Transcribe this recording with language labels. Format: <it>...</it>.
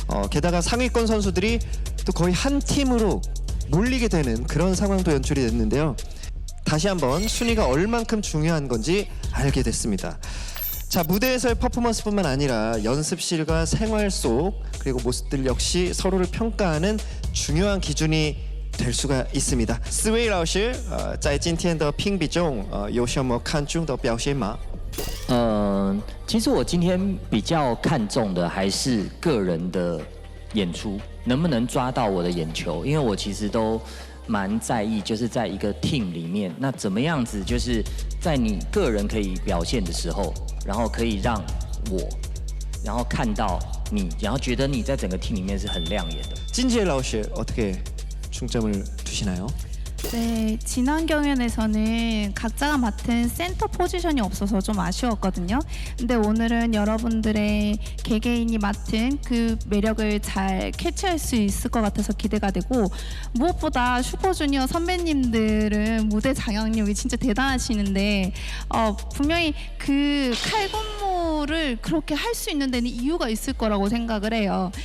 <ko>게다가 상위권 선수들이 또 거의 한 팀으로 몰리게 되는 그런 상황도 연출이 됐는데요. 다시 한번 순위가 얼만큼 중요한 건지 알게 됐습니다. 자, 무대에서의 퍼포먼스뿐만 아니라 연습실과 생활 속 그리고 모습들 역시 서로를 평가하는 중요한 기준이 될 수가 있습니다.</ko> <zh>4位老师，在今天的评比中，有什么看重的表现吗？其实我今天比较看重的还是个人的演出，能不能抓到我的眼球，因为我其实都蛮在意，就是在一个 team 里面，那怎么样子，就是在你个人可以表现的时候，然后可以让我，然后看到你，然后觉得你在整个 team 里面是很亮眼的。</zh> <ko>진지엘老师 어떻게 중점을 두시나요? 네, 지난 경연에서는 각자가 맡은 센터 포지션이 없어서 좀 아쉬웠거든요. 근데 오늘은 여러분들의 개개인이 맡은 그 매력을 잘 캐치할 수 있을 것 같아서 기대가 되고, 무엇보다 슈퍼주니어 선배님들은 무대 장악력이 진짜 대단하시는데 분명히 그 칼군무를 그렇게 할 수 있는 데는 이유가 있을 거라고 생각을 해요.</ko>